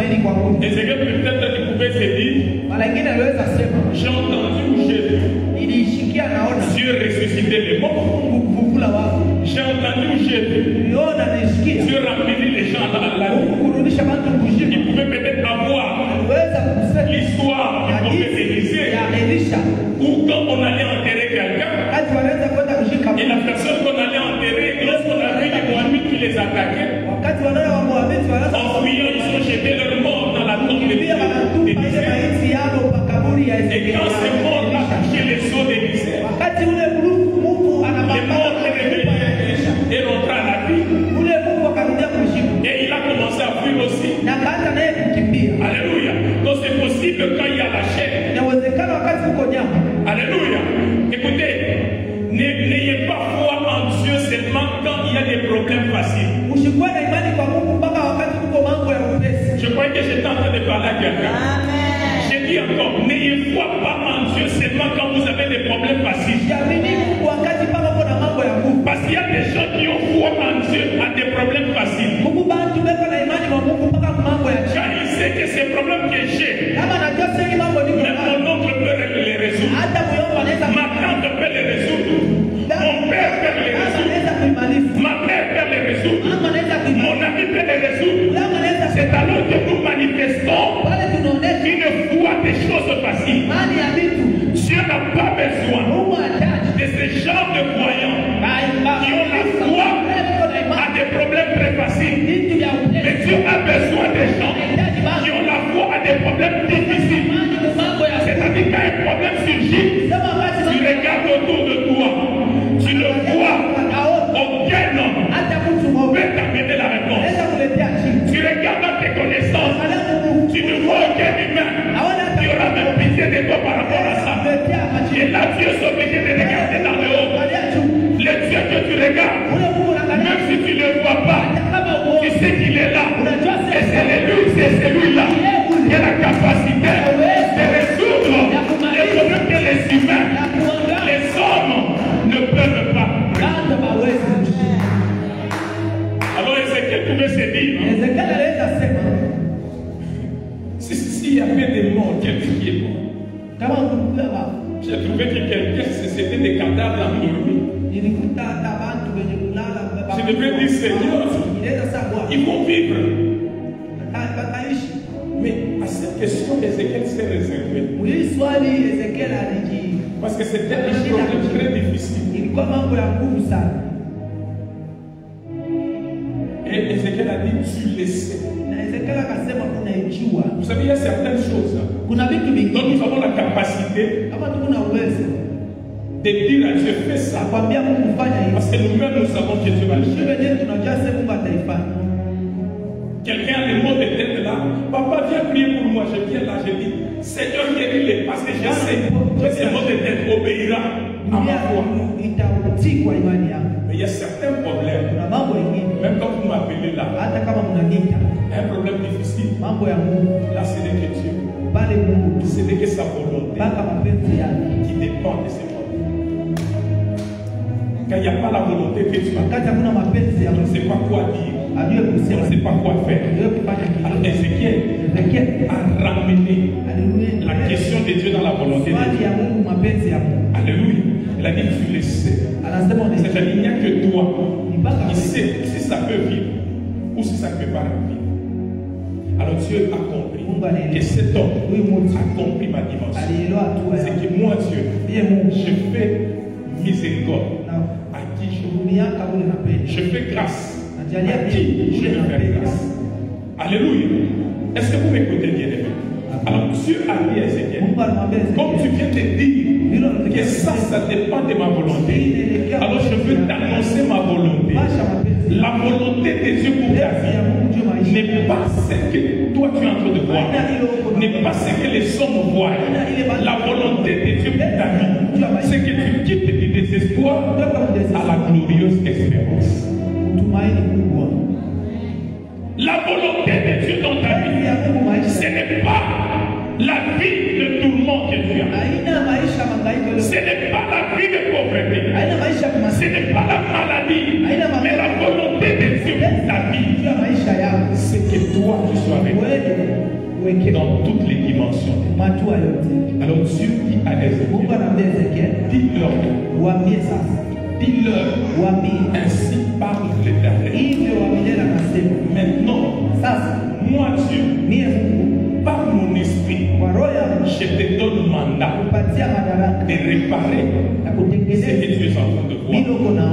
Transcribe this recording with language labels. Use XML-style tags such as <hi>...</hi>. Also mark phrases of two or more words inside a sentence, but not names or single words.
<sw>kuabudu.</sw> <fr>Ézéchiel peut-être qu'il pouvait se dire,</fr> <sw>Mara nyingine aliweza sema,</sw> <fr>j'ai entendu ou j'ai vu</fr> <sw>nilishikia naona</sw> <fr>Dieu ressusciter les morts.</fr> <sw>Mungu kufufula wafu.</sw> <fr>J'ai entendu ou j'ai vu</fr> <sw>Niliona nisikia.</sw> <fr>Dieu ramener les gens dans la vie.</fr> <sw>Mungu kurudisha watu kuzimu.</sw> <fr>Il pouvait peut-être avoir</fr> <sw>Aliweza kusema</sw> <fr>l'histoire du prophète Élisée</fr> <sw>ya Elisha.</sw> <fr>où quand on allait enterrer quelqu'un,</fr> <sw>Wakati wanaweza kwenda kushika</sw> <fr>et la personne qu'on allait enterrer, lorsqu'on a vu les Moabites qui les attaquaient,</fr> <sw>wakati wanaona wa Moabiti wanaweza</sw> <fr>en fuyant, ils ont jeté leurs morts dans la tombe</fr> <sw>kukimbia wanatupa ile</sw> <fr>d'Élisée.</fr> <sw>maiti yao pa kaburi ya</sw> <fr>Et Ezekiel. quand ces morts a touché les seaux d'Élisée,</fr> <sw>Wakati ule Mungu</sw> <fr>les</fr> <sw>anapambana</sw> <fr>morts</fr> <sw>na</sw> <fr>est</fr> <sw>mifupa ya Elisha.</sw> <fr>réveillé et rentra à la vie.</fr> <sw>Ule Mungu akarudia kushika.</sw> <fr>Et il a commencé à fuir aussi.</fr> <sw>Na kaanza naye kukimbia.</sw> <fr>Alléluia. Donc c'est possible quand il y a la chair.</fr> <sw>Inawezekana wakati uko nyama.</sw> <fr>Alléluia. Écoutez, n'ayez pas foi en Dieu seulement quand il y a des problèmes faciles.</fr> <sw>Usikuwe na imani kwa Mungu mpaka wakati uko mambo ya upesi.</sw> <fr>Je croyais que j'étais en train de parler à quelqu'un. J'ai dit encore, n'ayez foi pas en Dieu seulement quand vous avez des problèmes faciles.</fr> <sw>Siamini Mungu wakati mpaka uko na mambo ya nguvu.</sw> <fr>Parce qu'il y a des gens qui ont foi en Dieu à des problèmes faciles.</fr> <sw>Mungu bantu beko na imani kwa Mungu mpaka mambo ya chini.</sw> <fr>Car il sait que ces problèmes que j'ai,</fr> <sw>Kama najua sasa mambo niko</sw> <fr>même</fr> <sw>nayo.</sw> <fr>mon oncle peut les résoudre.</fr> <sw>Hata muyomba anaweza</sw> <fr>Ma tante peut les résoudre. Mon père peut les résoudre.</fr> <sw>anaweza kuimaliza.</sw> <fr>Ma mère peut les résoudre.</fr> <sw>Mama anaweza kuimaliza.</sw> <fr>Mon ami peut les résoudre.</fr> <sw>Mama anaweza</sw> <fr>C'est alors que nous manifestons</fr> <sw>pale tunaonesha</sw> <fr>une foi des choses faciles.</fr> <sw>imani ya vitu.</sw> <fr>Dieu n'a pas besoin</fr> <sw>Mungu anataka</sw> <fr>de ce genre de croyants qui ont la foi à des problèmes très faciles.</fr> <sw>vitu vya</sw> <fr>Mais</fr> <sw>upesi.</sw> <fr>Dieu a besoin des gens qui ont la foi à des problèmes difficiles.</fr> <sw>Imani kwa mambo ya</sw> <fr>C'est-à-dire quand un problème surgit,</fr> <sw>sema wakati</sw> <fr>tu regardes autour de toi, tu le vois, aucun homme</fr> <sw>hata mtu mmoja</sw> <fr>peut t'amener la réponse.</fr> <sw>anaweza kuletea chini.</sw> <fr>Tu regardes dans tes connaissances, tu ne vois aucun humain qui aura même pitié de toi par rapport à ça.</fr> <sw>Kuletea machi.</sw> <fr>Et là, Dieu est obligé de regarder dans le haut.</fr> <sw>Angalia juu.</sw> <fr>Le Dieu que tu regardes,</fr> <sw>Ule Mungu unaangalia.</sw> <fr>même si tu ne le vois pas,</fr> <sw>Hata kama</sw> <fr>tu</fr> <sw>uone.</sw> <fr>sais qu'il est là.</fr> <sw>Unajua</sw> <fr>Et</fr> <sw>sasa.</sw> <fr>c'est celui-là qui a la capacité de résoudre les problèmes que les humains,</fr> <sw>Ya kuangalia.</sw> <fr>les hommes ne peuvent pas.</fr> <sw>Bado hawezi.</sw> <fr>Alors Ézéchiel pouvait se dire,</fr> <sw>Ezekiel anaweza sema</sw> <fr>s'il y avait des morts, quelqu'un qui est mort,</fr> <sw>kama kulikuwa baba.</sw> <fr>j'ai trouvé que quelqu'un, c'était des cadavres endormis.</fr> <sw>Nilikuta hata watu wenye kulala baba.</sw> <fr>Je devais dire, Seigneur,</fr> <sw>Inaweza sasa Bwana.</sw> <fr>ils vont vivre.</fr> <sw>Ataishi.</sw> <fr>Mais à cette question, Ézéchiel s'est réservé.</fr> <sw>Hili swali Ezekiel alijibu.</sw> <fr>Parce que c'était un problème très difficile.</fr> <sw>Ilikuwa mambo ya nguvu sana.</sw> <fr>Et Ézéchiel a dit, tu le sais.</fr> <sw>Na Ezekiel akasema unaijua.</sw> <fr>Vous savez, il y a certaines choses</fr> <sw>Kuna vitu</sw> <fr>dont</fr> <sw>vingine</sw> <fr>nous avons la capacité</fr> <sw>kama tuko na uwezo</sw> <fr>de dire à Dieu, fais ça.</fr> <sw>akwambia Mungu fanya hivi.</sw> <fr>Parce que nous-mêmes, nous savons que Dieu va le</fr> <sw>Sisi</sw> <fr>faire.</fr> <sw>wenyewe tunajua sasa Mungu ataifanya.</sw> <fr>Quelqu'un a le mot de tête là. Papa, viens prier pour moi. Je viens là, je dis, Seigneur, guéris-les. Parce que je sais que ce mot de tête obéira à ma foi.</fr> <sw>Itautii kwa imani yangu.</sw> <fr>Mais il y a certains problèmes.</fr> <sw>Kuna mambo mengine</sw> <fr>Même quand vous m'appelez là,</fr> <sw>hata kama mnaniita</sw> <fr>un problème difficile.</fr> <sw>mambo ya Mungu</sw> <fr>Là, ce n'est que Dieu.</fr> <sw>pale Mungu</sw> <fr>Ce n'est que sa volonté</fr> <sw>mpaka mapenzi yake.</sw> <fr>qui dépend de ces problèmes. Quand il n'y a pas la volonté de Dieu,</fr> <sw>Wakati hakuna mapenzi ya</sw> <fr>on ne</fr> <sw>Mungu</sw> <fr>sait pas quoi dire.</fr> <sw>ajue</sw> <fr>On</fr> <sw>kusema</sw> <fr>ne sait pas quoi faire.</fr> <sw>ajue kufanya</sw> <fr>Alors</fr> <sw>kitu.</sw> <fr>Ézéchiel</fr> <sw>Ezekiel</sw> <fr>a ramené</fr> <sw>alirudia</sw> <fr>la question de Dieu dans la volonté de</fr> <sw>swali</sw> <fr>Dieu.</fr> <sw>ya Mungu, mapenzi ya Mungu.</sw> <fr>Alléluia. Il a dit, tu le sais.</fr> <sw>Anasema</sw> <fr>C'est-à-dire, il n'y a que toi</fr> <sw>ni mpaka</sw> <fr>qui sais si ça peut vivre ou si ça ne peut pas vivre. Alors Dieu a compris que cet homme a compris ma dimension.</fr> <sw>alielewa hatua</sw> <fr>C'est</fr> <sw>ya</sw> <fr>que moi, Dieu,</fr> <sw>ndiye Mungu</sw> <fr>je fais miséricorde</fr> <sw>na</sw> <fr>à qui je veux.</fr> <sw>kuhurumiaka ule napenda</sw> <fr>Je fais grâce</fr> <sw>najalia</sw> <fr>à qui je</fr> <sw>ule</sw> <fr>veux faire</fr> <sw>napenda.</sw> <fr>grâce. Alléluia. Est-ce que vous m'écoutez bien, aimé? Alors Dieu a dit à Ézéchiel,</fr> <sw>Mungu alimwambia</sw> <fr>comme tu</fr> <sw>Ezekiel,</sw> <fr>viens de dire que ça dépend de ma volonté. Alors je veux t'annoncer ma volonté.</fr> <sw>pasha mapenzi</sw> <fr>La volonté de Dieu pour ta</fr> <sw>mapenzi ya</sw> <fr>vie</fr> <sw>Mungu juu maisha</sw> <fr>n'est pas ce que toi tu es en train de voir, n'est pas ce que les hommes voient. La volonté de Dieu pour ta vie, c'est que tu quittes du désespoir à la glorieuse espérance.</fr> <sw>utumaini kubwa.</sw> <fr>La volonté de Dieu dans ta</fr> <sw>Mapenzi ya</sw> <fr>vie,</fr> <sw>Mungu maisha</sw> <fr>ce n'est pas la vie de tourment que tu as.</fr> <sw>haina maisha mangaiko ile,</sw> <fr>Ce n'est pas la vie de pauvreté.</fr> <sw>haina maisha ya</sw> <fr>Ce</fr> <sw>kumaskini,</sw> <fr>n'est pas la maladie. Mais la volonté de Dieu pour ta vie,</fr> <sw>juu ya maisha yako</sw> <fr>c'est que toi tu sois réglé.</fr> <sw>wewe</sw> <fr>dans toutes les dimensions. Alors Dieu dit à Ézéchiel, dis-leur, ainsi parle l'Éternel. Maintenant, moi Dieu, par mon esprit, je te donne mandat de réparer ce que tu es en train de voir.</fr>